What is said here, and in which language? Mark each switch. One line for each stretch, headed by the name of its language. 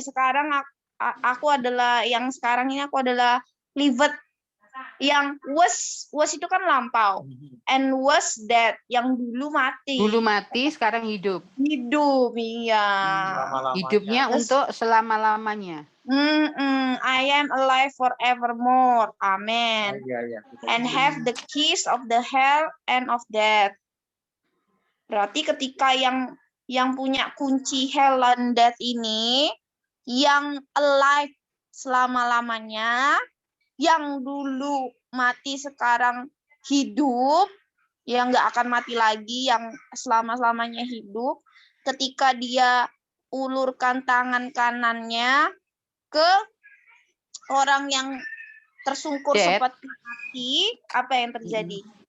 Indonesian: Sekarang aku adalah yang sekarang ini aku adalah liveth. Yang was itu kan lampau.
English: And was dead
Indonesian: yang dulu mati. Dulu mati, sekarang hidup. Hidup, iya. Hidupnya untuk selama-lamanya.
English: I am alive forevermore. Amen. And have the keys of the hell and of death.
Indonesian: Berarti ketika yang punya kunci
English: hell and death
Indonesian: ini, yang alive selama-lamanya, yang dulu mati sekarang hidup, yang nggak akan mati lagi, yang selama-lamanya hidup, ketika dia ulurkan tangan kanannya ke orang yang tersungkur seperti mati, apa yang terjadi?